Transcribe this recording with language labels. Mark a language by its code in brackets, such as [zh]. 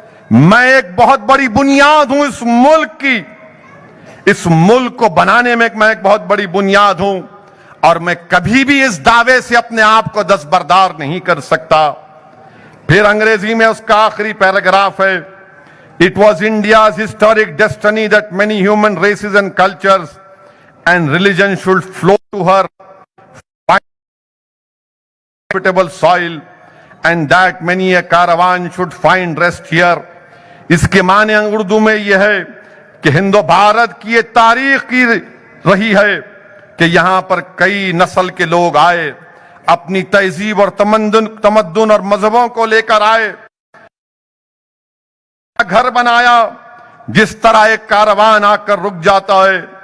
[ur] میں ایک بہت بڑی بنیاد ہوں اس ملک کی. اس ملک کو بنانے میں میں ایک بہت بڑی بنیاد ہوں اور میں کبھی بھی اس دعوے سے اپنے آپ کو دستبردار نہیں کر سکتا. پھر انگریزی میں اس کا آخری پیراگراف ہے. [en] It was India's historic destiny that many human races and cultures and religions should flow to her habitable soil and that many a caravan should find rest here. [ur] اس کے معنی اردو میں یہ ہے کہ ہندو بھارت کی یہ تاریخ کی رہی ہے کہ یہاں پر کئی نسل کے لوگ آئے، اپنی تہذیب اور تمدن اور مذہبوں کو لے کر آئے، گھر بنایا جس طرح ایک کاروان آ کر رک جاتا ہے.